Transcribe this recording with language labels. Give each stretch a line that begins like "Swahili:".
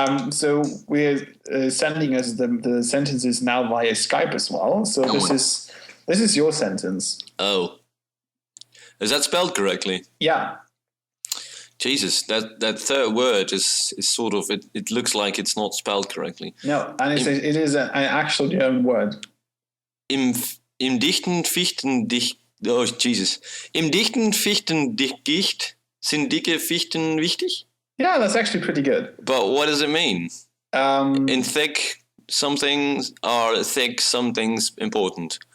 English: So we're sending us the sentences now via Skype as well. So this is your sentence. Oh, is that spelled correctly? Yeah. Jesus, that third word is sort of it looks like it's not spelled correctly. No, and it is an actual German word.
German: Im dichten Fichtendicht.
English: Oh Jesus!
German: Im dichten Fichtendickicht sind dicke Fichten wichtig.
English: Yeah, that's actually pretty good. But what does it mean? In thick, some things are thick, some things important.